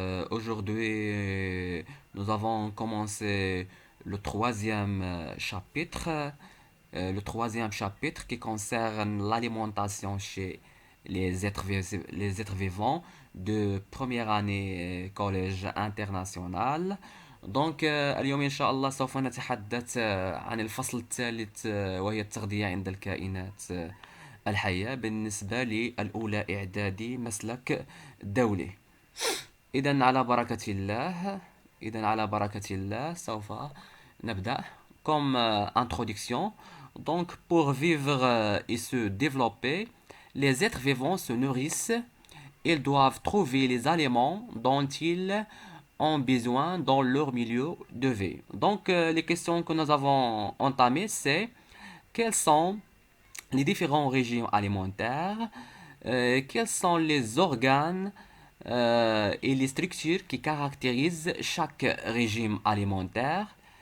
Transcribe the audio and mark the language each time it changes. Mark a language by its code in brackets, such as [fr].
[fr] Aujourd'hui nous avons commencé le troisième chapitre qui concerne l'alimentation chez les êtres vivants de première année collège international. [ar] اليوم إن شاء الله سوف نتحدث عن الفصل الثالث وهي التغذية عند الكائنات الحية بالنسبة للأولى إعدادي مسلك دولي. إذا على بركة الله إذا على بركة الله سوف نبدأ. [fr] Comme introduction, donc pour vivre et se développer, les êtres vivants se nourrissent. Ils doivent trouver les aliments dont ils ont besoin dans leur milieu de vie. Les questions que nous avons entamées, c'est quels sont les différents régimes alimentaires, quels sont les organes et les structures qui caractérisent chaque régime alimentaire.